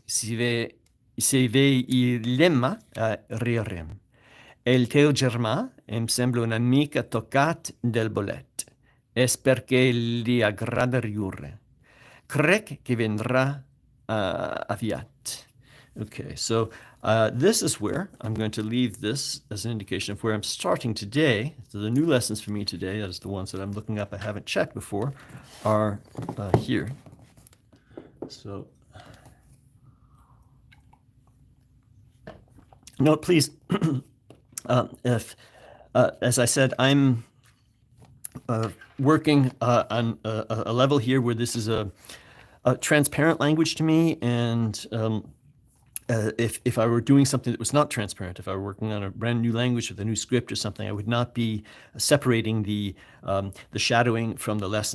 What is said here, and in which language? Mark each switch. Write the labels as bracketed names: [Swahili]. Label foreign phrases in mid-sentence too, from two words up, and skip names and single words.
[Catalan] Si ve l'Emma, riurem. El teu germà em sembla una mica tocat del bolet. És perquè li agrada riure. Crec que vendrà aviat. [English] Okay, so This is where I'm going to leave this as an indication of where I'm starting today. So the new lessons for me today, as the ones that I'm looking up I haven't checked before, are here. So note, please, if, as I said, I'm working on a level here where this is a transparent language to me, and if I were doing something that was not transparent, if I were working on a brand new language with a new script or something, I would not be separating the shadowing from the lessons.